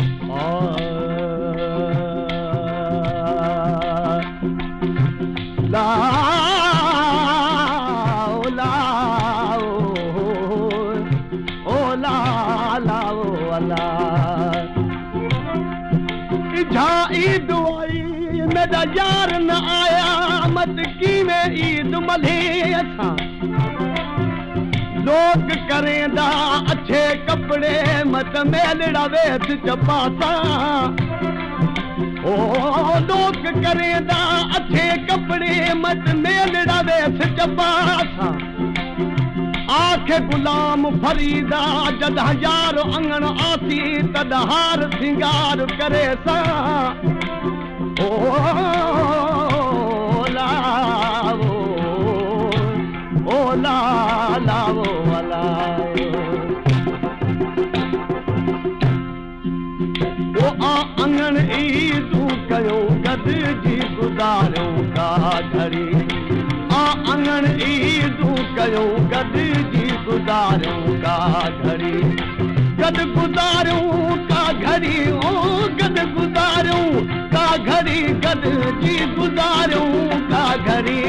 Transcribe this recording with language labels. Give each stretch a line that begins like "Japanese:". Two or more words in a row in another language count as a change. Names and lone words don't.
Saraiki: آه. لا، لا، او، او، لا، لا، او، لا۔ جا عيد آئي، ميرا يار نه آيا، مت ڪيوين عيد ملهي اسان۔ لوگ ڪريندا اڇي ڪپڙي، مت ميلڙا ويس چپا سان۔ او، لوگ ڪريندا اڇي ڪپڙي، مت ميلڙا ويس چپا سان۔ آنک غلام فريدا، جڏهن يار اڱڻ آسي، تڏهن هار سنگار ڪري سان۔ او، لا، او، او، لا، لا، او، لا۔ او،
Sindhi: آ اڱڻ عيدون ڪيون، گڏجي گذاريون ڪا گهڙي۔ آ اڱڻ عيدون ڪيون، گڏجي گذاريون ڪا گهڙي۔ گڏ گذاريون ڪا گهڙي، او، گڏ گذاريون ڪا گهڙي، گڏجي گذاريون ڪا گهڙي۔